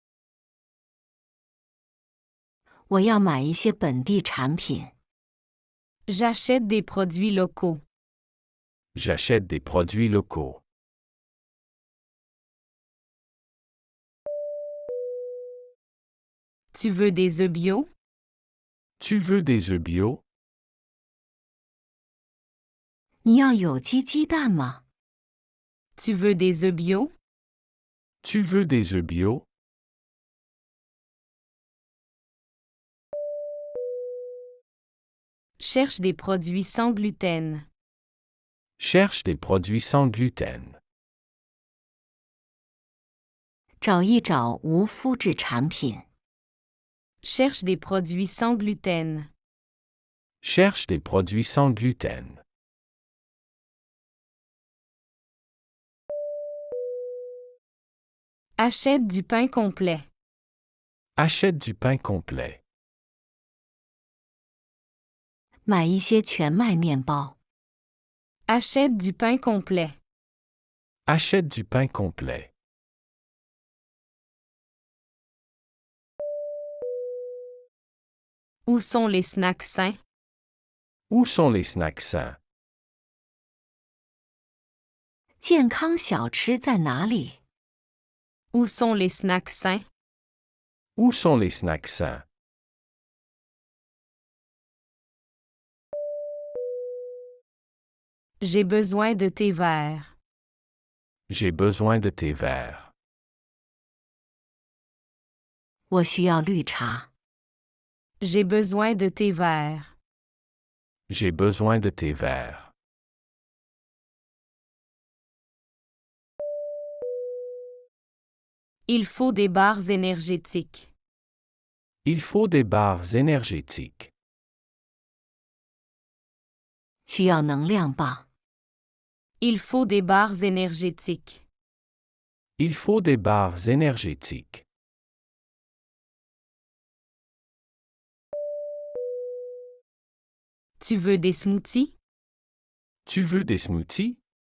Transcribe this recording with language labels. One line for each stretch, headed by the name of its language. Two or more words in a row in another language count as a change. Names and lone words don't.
Chinese: 我要买一些本地产品。
French: J'achète des produits locaux. J'achète des produits locaux. Tu veux des œufs bio? Tu veux des œufs bio?
Chinese: 你要有机鸡蛋吗？
French: Tu veux des œufs bio? Tu veux des œufs bio? Cherche des produits sans gluten. Cherche des produits sans gluten.
Chinese: 找一找无麸质产品。
French: Cherche des produits sans gluten. Cherche des produits sans gluten. Achète du pain complet. Achète du pain complet.
Chinese: 买一些全麦面包。
French: Achète du pain complet. Achète du pain complet. Où sont les snacks sains? Où sont les snacks sains?
Chinese: 健康小吃在哪里？
French: Où sont les snacks sains? Où sont les snacks sains? J'ai besoin de thé vert. J'ai besoin de thé vert.
Chinese: 我需要绿茶。
French: J'ai besoin de thé vert. J'ai besoin de thé vert. Il faut des barres énergétiques. Il faut des barres énergétiques.
Chinese: 需要能量棒。
French: Il faut des barres énergétiques. Il faut des barres énergétiques. Tu veux des smoothies? Tu veux des smoothies?